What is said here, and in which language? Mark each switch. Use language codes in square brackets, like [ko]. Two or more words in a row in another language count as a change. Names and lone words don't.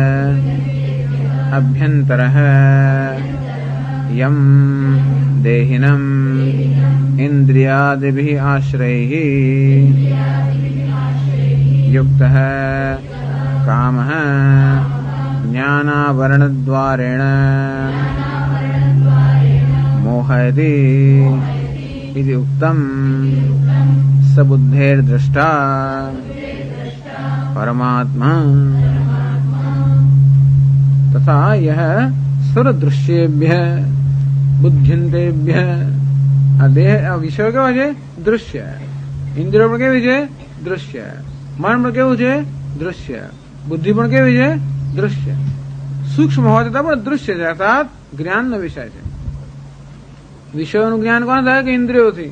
[sa] अभ्यंतरः यम देहिनम इन्द्रियादिभि आश्रयैः युक्तः कामः ज्ञानावरणद्वारेण मोहयति इति उक्तम् स बुद्धेर्द्रष्टा परमात्मा तथा यह सर्वदृश्येभ्यः बुद्ध्यन्तेभ्यः [gu] આ દેહ આ વિષય કેવા છે? દૃશ્ય. ઇન્દ્રિયો પણ કેવી છે? દૃશ્ય. મન પણ કેવું છે? દૃશ્ય. બુદ્ધિ પણ કેવી છે? દૃશ્ય. સૂક્ષ્મ હોવા છતાં પણ દૃશ્ય છે, અર્થાત જ્ઞાનનો વિષય છે. વિષયોનું જ્ઞાન કોને થાય? કે ઇન્દ્રિયોથી.